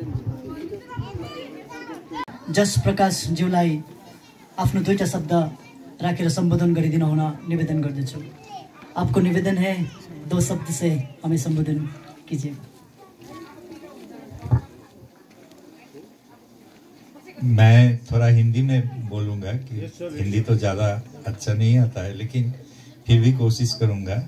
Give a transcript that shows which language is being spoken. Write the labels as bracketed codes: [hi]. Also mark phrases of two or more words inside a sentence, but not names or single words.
[ne] जस प्रकाश ज्यूलाई आफ्नो दुईटा शब्द राखेर सम्बोधन गरिदिन हुन निवेदन गर्दछु। [hi] आपको निवेदन है 2 शब्द से हमें संबोधन कीजिए। मैं थोड़ा हिंदी में बोलूँगा कि हिंदी तो ज़्यादा अच्छा नहीं आता है, लेकिन फिर भी कोशिश करूँगा।